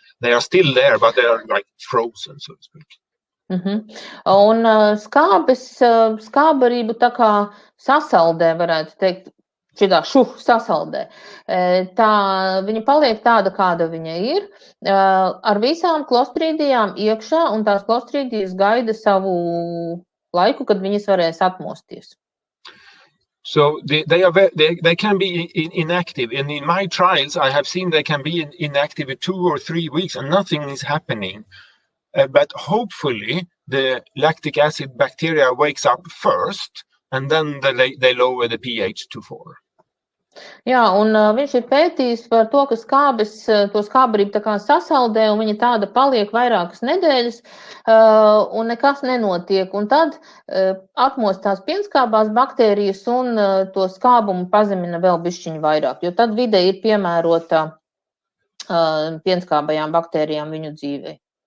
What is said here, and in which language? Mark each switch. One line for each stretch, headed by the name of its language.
English: They are still there, but they are like frozen, so to speak.
Latvian: Un skābarību tā kā sasaldē, varētu teikt, sasaldē. Tā viņa paliek tāda, kāda viņa ir, ar visām klostridijām iekšā, un tās klostridijas gaida savu laiku, kad viņas varēs atmosties.
English: So they can be inactive, and in my trials I have seen they can be inactive for 2 or 3 weeks and nothing is happening. But hopefully the lactic acid bacteria wakes up first, and then they lower the pH to 4.
Latvian: Jā, un viņš ir pētījis par to, ka skābes to skābarību tā kā sasaldē, un viņa tāda paliek vairākas nedēļas, un nekas nenotiek. Un tad atmostās pienskābās baktērijas un to skābumu pazemina vēl bišķiņu vairāk, jo tad vide ir piemērota pienskābajām baktērijām viņu dzīvei.